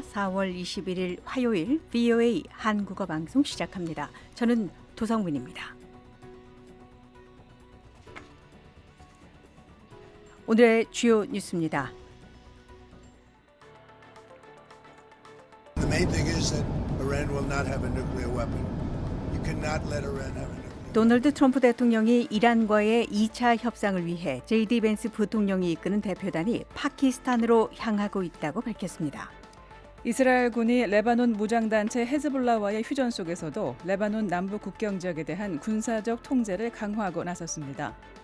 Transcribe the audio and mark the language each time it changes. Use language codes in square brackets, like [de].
[ko] 4월 21일 화요일 VOA 한국어 방송 시작합니다. 저는 도성문입니다. 오늘의 주요 뉴스입니다. [en] The main thing is that Iran will not have a nuclear weapon. You cannot let Iran have a nuclear weapon. [ko] 도널드 트럼프 대통령이 이란과의 2차 협상을 위해 JD 벤스 부통령이 이끄는 대표단이 파키스탄으로 향하고 있다고 밝혔습니다. 이스라엘군이 레바논 무장단체 헤즈볼라와의 휴전 속에서도 레바논 남부 국경 지역에 대한 군사적 통제를 강화하고 나섰습니다.